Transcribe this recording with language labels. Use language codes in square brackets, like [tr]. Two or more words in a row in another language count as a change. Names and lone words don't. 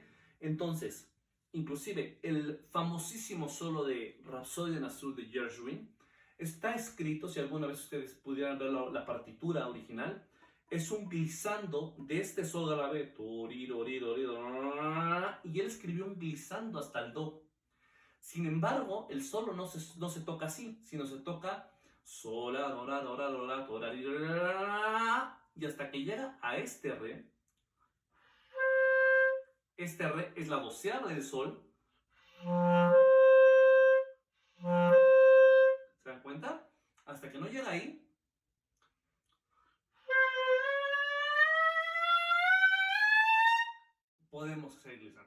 [es] Entonces, inclusive el famosísimo solo de Rhapsody en Azul de Gershwin está escrito, si alguna vez ustedes pudieran ver la partitura original, es un glissando de este sol grave, y él escribió un glissando hasta el do. Sin embargo, el solo no se toca así, sino se toca sol, la, do, la, do, la, do, la, do, la, di, do, la, y hasta que llega a este re. Este re es la doceava del sol. ¿Se dan cuenta? Hasta que no llega ahí, podemos hacer glissando.